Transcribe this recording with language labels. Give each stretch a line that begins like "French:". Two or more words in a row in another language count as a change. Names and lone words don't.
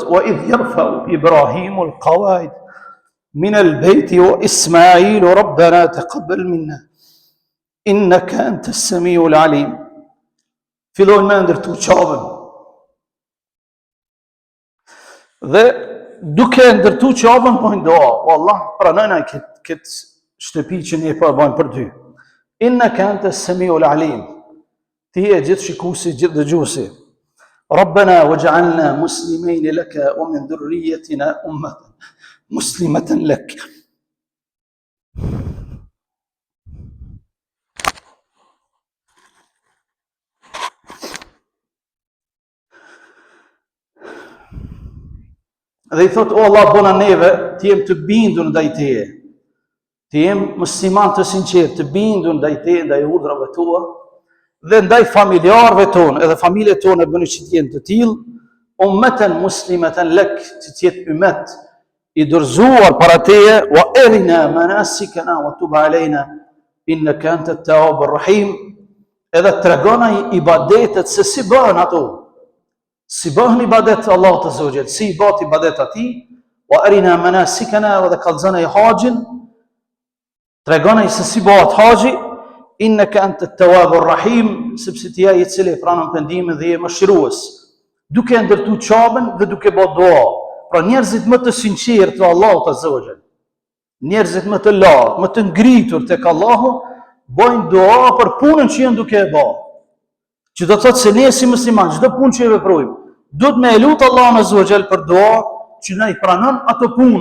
Arabic: وإذ يرفع إبراهيم القواعد من البيت وإسماعيل ربنا تقبل منا إنك أنت السميع العليم.
Albanian: Fillojnë me ndërtu Çabën. Dhe duke ndërtu Çabën bojnë dua, o Allah, pranojna këtë shtëpi që ne po bëjmë për ty.
Arabic: إنك أنت السميع العليم.
Albanian: Ti je gjithë shikuesi, gjithë dëgjuesi.
Arabic: ربنا وجعلنا مسلمين لك ومن ذريتنا أمة مسلمة لك.
Albanian: Dhe I thot, o Allah, bona neve, të jem të bindur ndaj Teje. Të jem musliman të sinqert, të bindur ndaj Teje, ndaj urdhrave tua, dhe ndaj familjarëve tonë, edhe familjet tonë e bëni që t'jenë të tillë,
Arabic: أمة مسلمة لك,
Albanian: që t'jetë ummet I dorëzuar para Teje,
Arabic: وأرنا مناسكنا وتب علينا إنك أنت التواب الرحيم,
Albanian: edhe tregona ibadetet se si bëhen ato. Si bëhen ibadet Allahut
Arabic: عز وجل,
Albanian: si bëhet ibadet atij,
Arabic: وأرنا مناسكنا,
Albanian: dhe kallzona haxhin, tregona se si bëhet haxhi,
Arabic: إنك أنت التواب الرحيم,
Albanian: sepse Ti je I cili pranon pendimin dhe je mëshirues. Duke ndërtu Çabën dhe duke bërë dua. Pra njerëzit më të sinqertë të Allahut
Arabic: عز وجل,
Albanian: njerëzit më të lartë, më të ngritur tek Allahu, bojnë dua për punën që janë duke e bërë. Që do të thotë se ne si musliman, çdo punë që e veprojmë, duhet me lut Allahun
Arabic: عز وجل
Albanian: për dua që na I pranon ato punë.